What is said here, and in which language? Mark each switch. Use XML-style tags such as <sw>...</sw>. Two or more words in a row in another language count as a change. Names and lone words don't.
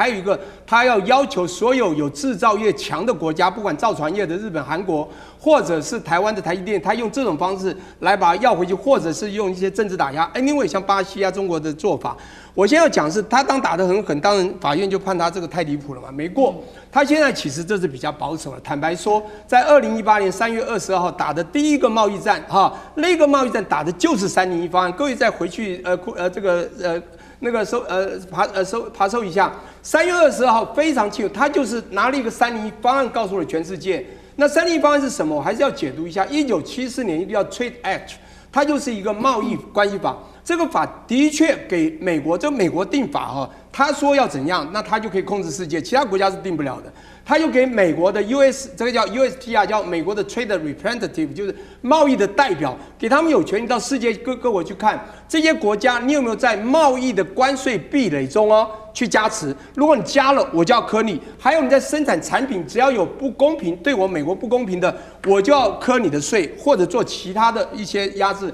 <zh>還有一個，他要求所有有製造業強的國家，不管造船業的日本、韓國，或者是台灣的台積電，他用這種方式來把它要回去，或者是用一些政治打壓。因為像巴西啊、中國的做法，我現在要講的是，他當打得很狠，當然法院就判他這個太離譜了嘛，沒過。他現在其實這是比較保守了。坦白說，在2018年3月22號打的第一個貿易戰，那個貿易戰打的就是301方案。各位再回去爬搜一下，3月22號非常清楚，他就是拿了一個301方案告訴了全世界。那301方案是什麼？我還是要解讀一下。1974年一個叫 Trade Act， 它就是一個貿易關係法。這個法的確給美國，這美國定法他說要怎樣，那他就可以控制世界，其他國家是定不了的。他又給美國的 這個叫 USTR， 叫美國的 Trade Representative，就是貿易的代表，給他們有權利到世界各國去看這些國家，你有沒有在貿易的關稅壁壘中去加持？如果你加了，我就要課你；還有你在生產產品，只要有不公平，對我美國不公平的，我就要課你的稅，或者做其他的一些壓制。</zh>